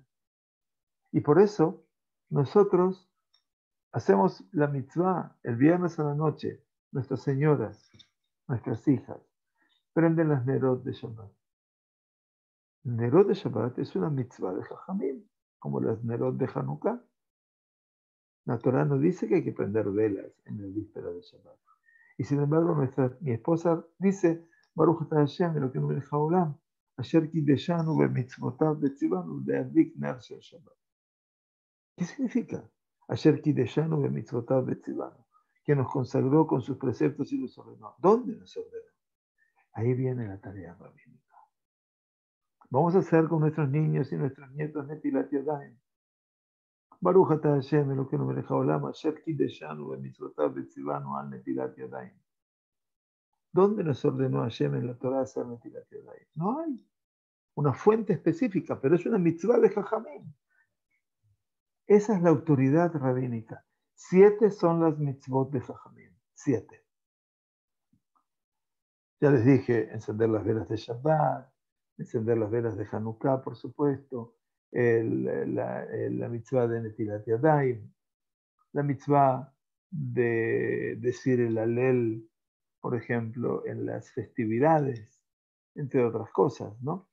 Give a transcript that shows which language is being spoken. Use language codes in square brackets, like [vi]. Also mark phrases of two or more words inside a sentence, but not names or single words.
[es] Y por eso nosotros hacemos la mitzvah el viernes a la noche, nuestras señoras, nuestras hijas, prenden las nerot de Shabbat. Nerot de Shabbat es una mitzvah de Jajamim, como las nerot de Hanukkah. La Torah nos dice que hay que prender velas en el víspera de Shabbat. Y sin embargo, mi esposa dice, [he] ברוך אתה השם אלוקינו מלך העולם אשר קדשנו במצוותיו וציוונו להדליק נר של שבת. [es] ¿Qué significa? [he] אשר קדשנו במצוותיו וציוונו, [es] que nos consagró con sus preceptos y nos ordenó. ¿Dónde nos ordenó? Ahí viene la tarea rabínica. Vamos a hacer con nuestros niños y nuestros nietos [he] נטילת ידיים. ברוך אתה השם אלוקינו מלך העולם אשר קדשנו במצוותיו וציוונו על נטילת ידיים. [es] ¿Dónde nos ordenó Hashem en la Torah hacer [he] נטילת ידיים? [es] No hay una fuente específica, pero es una mitzvah de Jajamim. Esa es la autoridad rabínica. 7 son las mitzvot de Jajamim. 7. Ya les dije, encender las velas de Shabbat, encender las velas de Hanukkah, por supuesto, la mitzvah de [he] נטילת ידיים, [es] la mitzvah de decir el Alel, por ejemplo, en las festividades, entre otras cosas, ¿no?